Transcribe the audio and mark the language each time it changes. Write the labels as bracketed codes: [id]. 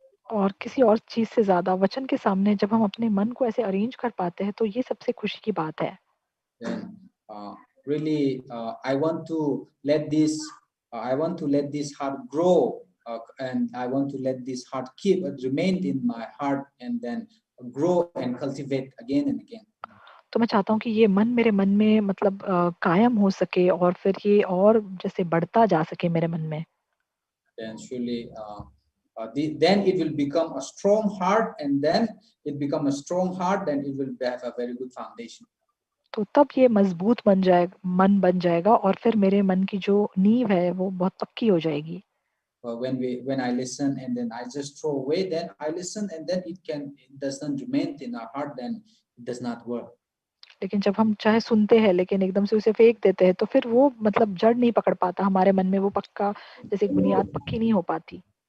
[hi] और किसी और चीज से ज्यादा वचन के सामने जब हम अपने मन को ऐसे अरेंज कर पाते हैं तो ये सबसे खुशी की बात है। [en] Then really I want to let this heart grow, and I want to let this heart remain in my heart, and then grow and cultivate again and again. [hi] तो मैं चाहता हूँ कि ये मन मेरे मन में मतलब कायम हो सके और फिर ये और जैसे बढ़ता जा सके मेरे मन में। [en] Then surely then it will become a strong heart, and then it become a strong heart, then it will have a very good foundation. [hi] तो तब ये मजबूत मन बन जाएगा और फिर मेरे मन की जो नींव है वो बहुत पक्की हो जाएगी। [en] When I listen and then I just throw away, then I listen and then it doesn't remain in our heart, then it does not work. [hi] लेकिन जब हम चाहे सुनते हैं लेकिन एकदम से उसे फेंक देते हैं तो फिर वो मतलब जड़ नहीं पकड़ पाता हमारे मन में, वो पक्का जैसे एक बुनियाद पक्की नहीं हो पाती।